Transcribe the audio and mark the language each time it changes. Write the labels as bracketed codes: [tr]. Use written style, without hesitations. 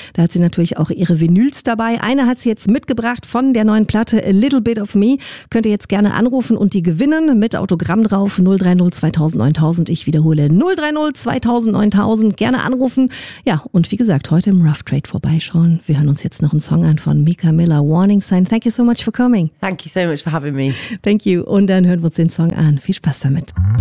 [de] Da hat sie natürlich auch ihre Vinyls dabei. Eine hat sie jetzt mitgebracht von der neuen Platte A Little Bit of Me. Könnt ihr jetzt gerne anrufen und die gewinnen mit Autogramm drauf. 030-2000-9000. Ich wiederhole 030-2000-9000. Gerne anrufen. Ja, und wie gesagt, heute im Rough Trade vorbeischauen. Wir hören uns jetzt noch einen Song an von Mika Miller, Warning Sign. [en] Thank you so much for coming. Thank you so much for having me. Thank you. [de] Und dann hören wir uns den Song an. Viel Spaß damit.